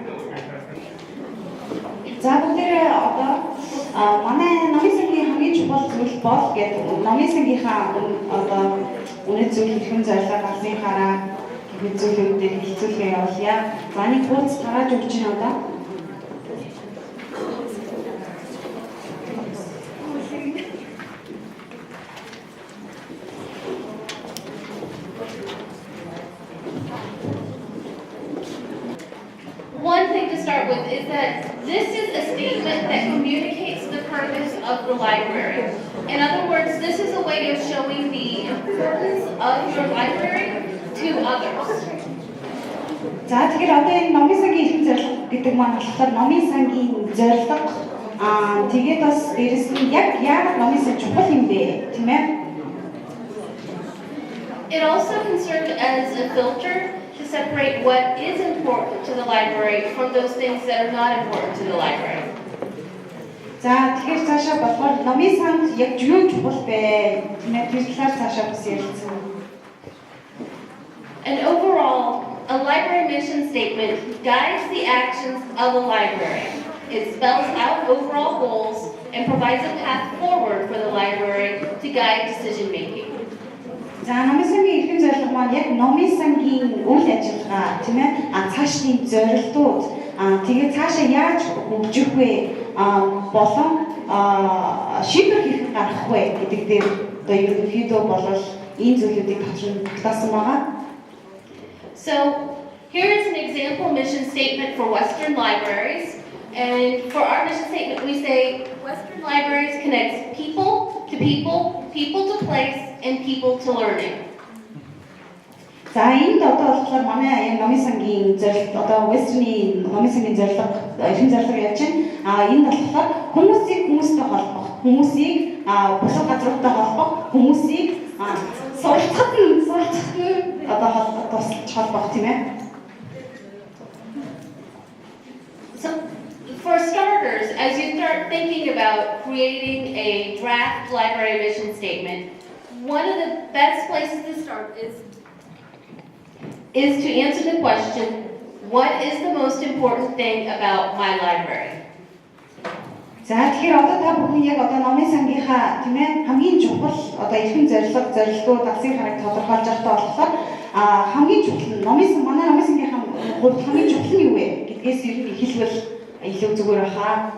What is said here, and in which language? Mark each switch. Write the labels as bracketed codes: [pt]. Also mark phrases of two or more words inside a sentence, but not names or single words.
[mn] За бүгдээ одоо манай номын сангийн хамгийн чухал зүйл бол гэдэг номын сангийнхаа одоо үнэт зүйл эрхэм зорилго алсын хараа гэх зүйлүүдээр хэлэлцүүлгээ явуулъя. За нэг хуудас тарааж өгч байна одоо. [en] One thing to start with is that this is a statement that communicates the purpose of the library. In other words, this is a way of showing the importance of your library to others. [mn] За тэгэхээр одоо энэ номын сангийн эрхэм зорилго гэдэг маань болохоор номын сангийн зорилго тэгээд бас дээрэс нь яг яагаад номын сан чухал юм бэ, тийм ээ? [en] It also can serve as a filter to separate what is important to the library from those things that are not important to the library. [mn] За тэгэхээр цаашаа болохоор номын санд яг юу чухал бэ? Тийм ээ, тэр талаар цаашаа бас ярилцсан. [en] And overall, a library mission statement guides the actions of a library. It spells out overall goals and provides a path forward for the library to guide decision making. [mn] За номын сангийн эрхэм зорилго маань яг номын сангийн үйл ажиллагаа тийм ээ цаашдын зорилтууд тэгээд цаашаа яаж хөгжих вэ болон шийдвэр хэрхэн гаргах вэ гэдэг дээр одоо ерөнхийдөө болол энэ зүйлүүдийг тогтоосон байгаа. [en] So here is an example mission statement for Western libraries, and for our mission statement we say Western libraries connects people to people, people to place, and people to learning. [mn] За энд одоо болохоор манай номын сангийн зорилго одоо Western-ийн номын сангийн зорилго эрхэм зорилго яаж байна? Энд болохоор хүмүүсийг хүмүүстэй холбох, хүмүүсийг бусад газруудтай холбох, хүмүүсийг суралцахад одоо холбох тийм ээ. [en] So for starters, as you start thinking about creating a draft library mission statement, one of the best places to start is to answer the question, what is the most important thing about my library? [mn] За тэгэхээр одоо та бүхэн яг одоо номын сангийнхаа тийм ээ хамгийн чухал одоо эрхэм зорилгууд алсын хараг тодорхойлж байхдаа болохоор хамгийн чухал манай номын сангийнхаа хувьд хамгийн чухал нь юу вэ гэдгээс ер нь эхэлвэл илүү зүгээр баха.